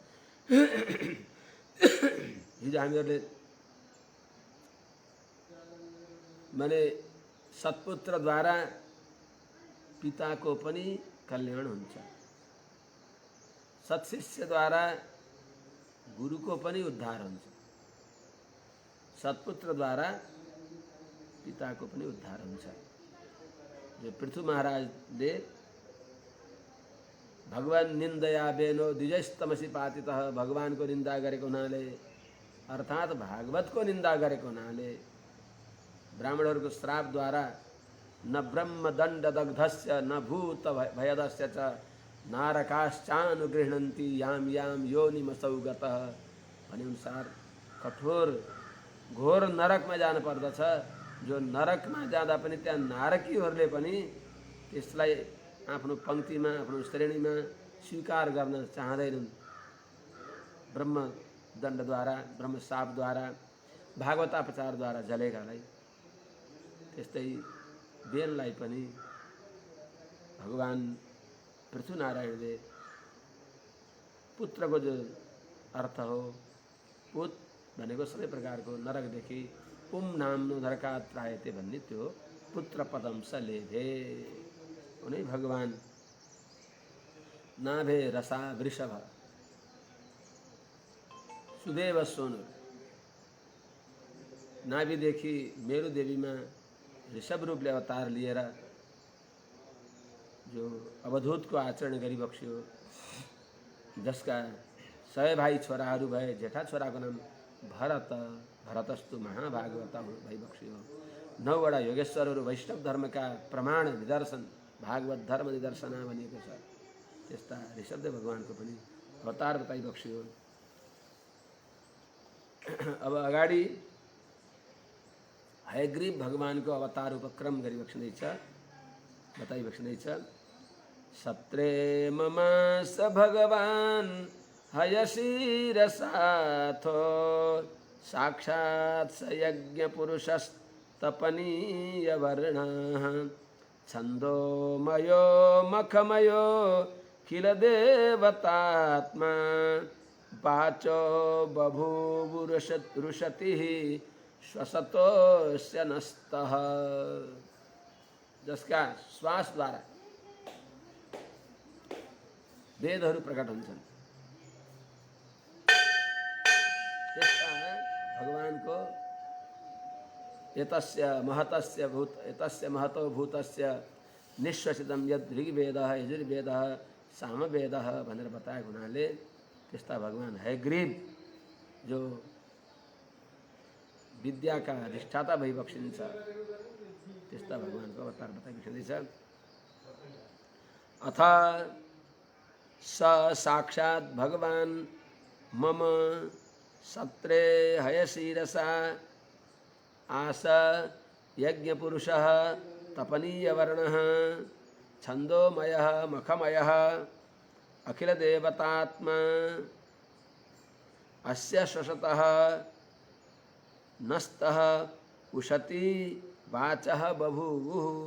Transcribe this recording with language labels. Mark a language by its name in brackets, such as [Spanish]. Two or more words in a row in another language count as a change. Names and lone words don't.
[Nepali] हिजो हामीहरूले माने सत्पुत्रद्वारा पिताको पनि कल्याण हुन्छ, सत्शिष्यद्वारा गुरुको पनि उद्धार हुन्छ, सत्पुत्रद्वारा पिताको पनि उद्धार हुन्छ। जो पृथु महाराजले भगवान [Sanskrit] निन्दया बेनो द्विजस्तमसी पातितः [Nepali] भगवानको निन्दा गरेको हुनाले, अर्थात् भागवतको निन्दा गरेको हुनाले ब्राह्मणहरूको श्रापद्वारा [Sanskrit] न ब्रह्मदण्ड दग्धस्य न भूत भयदस्य च नारकाश्चानुगृह्णन्ति याम याम योनिमसौ गतः [Nepali] भनेअनुसार कठोर घोर नरकमा जानु पर्दछ। जो नरकमा जाँदा पनि त्यहाँ नारकीहरूले पनि त्यसलाई आफ्नो पङ्क्तिमा आफ्नो श्रेणीमा स्वीकार गर्न चाहँदैनन्। ब्रह्म दण्डद्वारा ब्रह्म शापद्वारा भागवतापचारद्वारा जलेकालाई। त्यस्तै बेललाई पनि भगवान पृथ्वीनारायणले पुत्रको जो अर्थ हो, पुत भनेको सबै प्रकारको नरकदेखि [Sanskrit] पुम नाम्नो नरकात् त्रायते [Nepali] भन्ने त्यो पुत्र [Sanskrit] पदम स लेभे। [Nepali] उनै भगवान [Sanskrit] नाभे रसा वृषभ सुदेव सोनु [Nepali] नाभिदेखि मेरो देवीमा ऋषभ रूपले अवतार लिएर जो अवधूतको आचरण गरिबक्स्यो, जसका 100 भाइ छोराहरू भए। जेठा छोराको नाम भरत, [Sanskrit] भरतस्तु महाभागवत [Nepali] भइबक्स्यो। 9 वटा योगेश्वरहरू वैष्णव धर्मका प्रमाण निदर्शन भागवत धर्म निदर्शना भनिएको छ। त्यस्ता ऋषभदेव भगवानको पनि अवतार बताइबक्स्यो। अब अगाडि हयग्रीव भगवानको अवतार उपक्रम गरिबक्सिँदैछ, बताइबक्सिँदैछ। [Sanskrit] सत्रे मम स भगवान हयशिरसाथो साक्षात् स यज्ञपुरुषस्तपनीय वर्णः छन्दोमयो मखमयो किल देवतात्मा वाचो बभूवुरुषतिः श्वसतोस्य नस्तः। [Nepali] जसका श्वास द्वारा वेदहरू प्रकट हुन्छन्। त्यस्ता भगवानको [Sanskrit] एतस्य महतो भूतस्य निश्वसितं यद् ऋग्वेदः यजुर्वेदः सामवेदः [Nepali] भनेर बताएको हुनाले त्यस्ता भगवान हयग्रीव जो विद्याका अधिष्ठाता भइबक्सिन्छ, त्यस्ता भगवानको अवतार बताइबक्सिँदैछ। [Sanskrit] अथ स साक्षात् भगवान मम सत्रे हयशिरसा आस यज्ञपुरुषः तपनीयवर्णः छन्दोमयः मखमयः अखिलदेवतात्मा अस्य श्वसतः नस्तः उशति वाचः बभूवुः।